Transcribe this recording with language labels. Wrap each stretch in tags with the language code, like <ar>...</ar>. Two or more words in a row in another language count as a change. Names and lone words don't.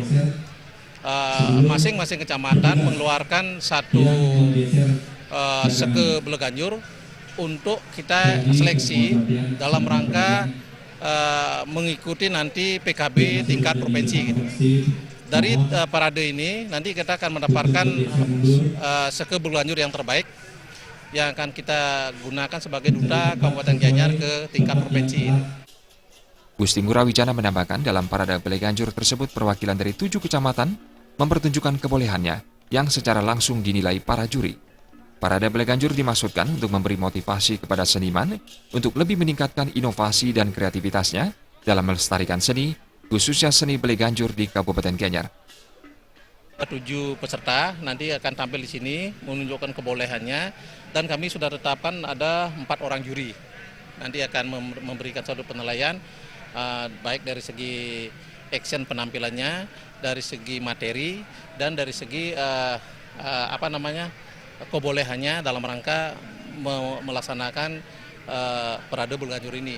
<id>Masing-masing kecamatan mengeluarkan satu seke Bleganjur untuk kita seleksi dalam rangka mengikuti nanti PKB tingkat provinsi gitu. Dari parade ini nanti kita akan mendapatkan seke Bleganjur yang terbaik yang akan kita gunakan sebagai duta Kabupaten Gianyar ke tingkat provinsi. Gusti Ngurah Wijana menambahkan dalam Parade Bleganjur tersebut perwakilan dari 7 kecamatan mempertunjukkan kebolehannya yang secara langsung dinilai para juri. Parade Bleganjur dimaksudkan untuk memberi motivasi kepada seniman untuk lebih meningkatkan inovasi dan kreativitasnya dalam melestarikan seni, khususnya seni Bleganjur di Kabupaten Gianyar. 7 peserta nanti akan tampil di sini menunjukkan kebolehannya, dan kami sudah tetapkan ada 4 orang juri. Nanti akan memberikan suatu penilaian baik dari segi action penampilannya, dari segi materi, dan dari segi kebolehannya dalam rangka melaksanakan Parade Bleganjur ini.</id>